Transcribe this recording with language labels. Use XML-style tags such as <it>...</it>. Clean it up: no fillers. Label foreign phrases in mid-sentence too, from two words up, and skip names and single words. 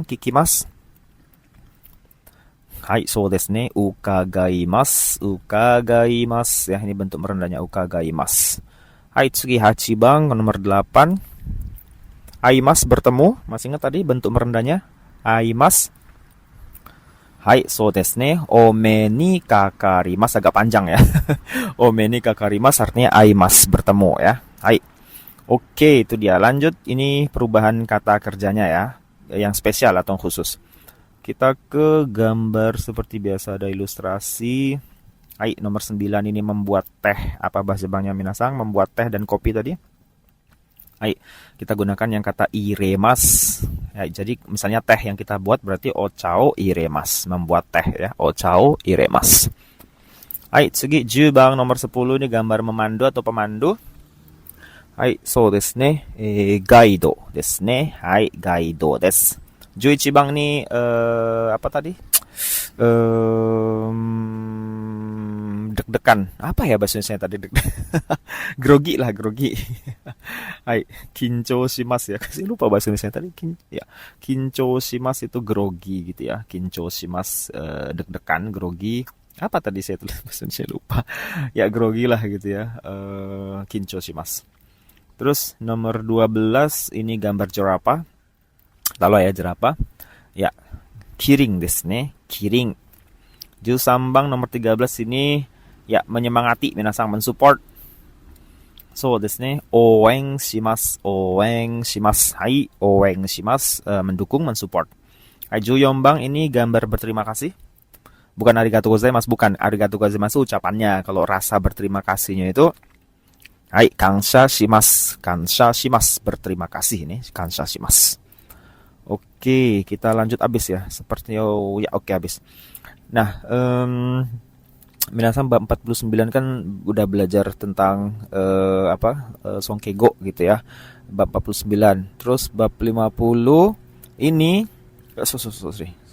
<ja>聞きます。はい, そうですね. 伺います、伺います</ja> <id>ya, ini bentuk merendahnya ukagaimasu.</id> <ja>はい、次八番 nomor 8.</ja> <id>Aimas, bertemu. Masih ingat tadi bentuk merendahnya?</id> <ja>会います。はい, そうですね。お目にかかります.</ja> <id>Agak panjang ya.</id> <ja>お目にかかります</ja> <id>artinya aimas, bertemu ya. Hai. Oke, itu dia. Lanjut, ini perubahan kata kerjanya ya. Yang spesial atau khusus. Kita ke gambar seperti biasa, ada ilustrasi. Hai, nomor 9 ini membuat teh. Apa bahasa Jepangnya minasang? Membuat teh dan kopi tadi. Hai, kita gunakan yang kata iremas. Ya, jadi misalnya teh yang kita buat berarti</id> <ja>お茶を入れます.</ja> <id>Membuat teh ya,</id> <ja>お茶を入れます. はい、次10番,</ja> <id>nomor 10 ini gambar memandu atau pemandu.</id> <ja>はい, そうですね. ガイドですね。はい、ガイドです.</ja> <id>11 bang nih apa tadi? Deg-degan. Apa ya bahasa Indonesia tadi? Grogi lah, grogi.</id> <ja>はい、緊張します</ja> <id>ya. Kasih lupa bahasa Indonesia tadi. Ya,</id> <ja>緊張します</ja> <id>itu grogi gitu ya.</id> <ja>緊張します</ja> <id>deg-degan, grogi. Apa tadi saya tulis bahasa Indonesia lupa. Ya, grogi lah gitu ya.</id> <ja>緊張します.</ja> <id>Terus nomor 12 ini gambar jerapah. Lalu ya jerapah. Ya,</id> <ja>キリンですね.</ja> <id>Kiring. 13 bang nomor 13 ini ya menyemangati, minasang mensupport.</id> <ja>そうですね. 応援します。応援します。はい、応援します.</ja> <id>Mendukung, mensupport. Hai, 14 bang ini gambar berterima kasih. Bukan</id> <ja>ありがとうございます,</ja> <id>bukan.</id> <ja>ありがとうございます</ja> <id>ucapannya. Kalau rasa berterima kasihnya itu hai,</id> <ja>感謝します. 感謝します,</ja> <id>berterima kasih ini.</id> <ja>感謝します.</ja> <id>Oke, kita lanjut abis ya. Seperti ya, oke abis. Nah, minasang bab 49 kan udah belajar tentang songkego gitu ya. Bab 49. Terus bab 50 ini sorry.</id>